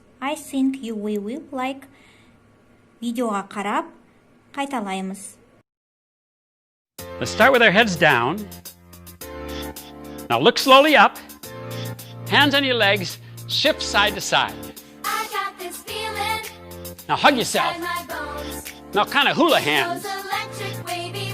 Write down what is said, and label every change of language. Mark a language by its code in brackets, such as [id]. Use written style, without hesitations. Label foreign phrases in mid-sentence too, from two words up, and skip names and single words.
[en] I think you will like. [kk] Видеоға қарап, қайталаймыз. [en] Let's start with our heads down. Now look slowly up. Hands on your legs, shift side to side. I got this feeling. Now hug yourself. In my bones. Now kind of hula hands. Those electric wavy